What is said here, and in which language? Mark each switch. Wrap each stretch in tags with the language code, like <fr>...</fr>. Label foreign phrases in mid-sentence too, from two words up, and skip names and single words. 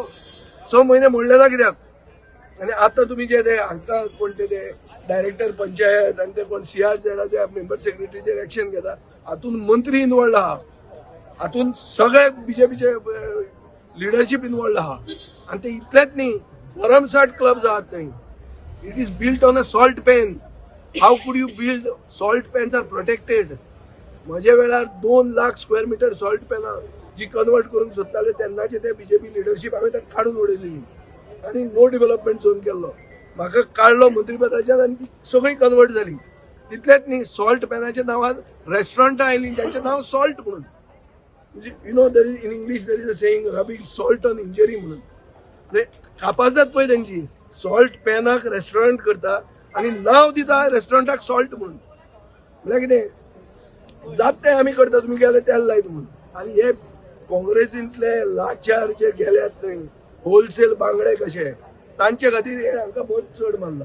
<kok>6 म्हयने म्हणले ना कित्याक. आनी आतां तुमी जे ते हांकां कोण ते डायरेक्टर पंचायत आनी ते कोण CRZचे मेंबर सेक्रेटरीचेर एक्शन घेता, हातून मंत्री इनवॉल्ड आहा, हातून सगळे बीजेपीचे लिडरशीप इनवॉल्ड आहा. आनी ते इतलेच न्ही, भरमसाट क्लब्स आहात थंय.</kok> <en>It is built on a salt pan. How could you build? Salt pans are protected.</en> <kok>म्हजे वेळार 2 लाख</kok> <en>square meter</en> <kok>सॉल्ट पेनां जी कन्वर्ट करूंक सोदताले तेन्नाचे ते बीजेपी लिडरशीप हांवें ताका काडून उडयलेली आनी</kok> <en>no development zone</en> <kok>केल्लो. म्हाका काडलो मंत्रीपदाच्यान आनी ती सगळी कन्वर्ट जाली. तितलेच न्ही, सॉल्ट पेनाच्या नांवान रेस्टॉरंटां आयलीं जांचें नांव सॉल्ट म्हणून. म्हणजे</kok> <en>you know there is in English there is a saying rubbing salt on injury</en> <kok>म्हणून. म्हणजे कापासत पळय तेंची सॉल्ट पेनाक रेस्टॉरंट करता आनी नांव दिता रेस्टॉरंटाक सॉल्ट म्हणून. म्हळ्यार कितें जात तें आमी करता, तुमी गेले तेल लायत म्हणून. आनी हे काँग्रेसींतले लाचार जे गेल्यात थंय होलसेल बांगडे कशे, तांचे खातीर हे हांकां बहुत चड मारला.</kok>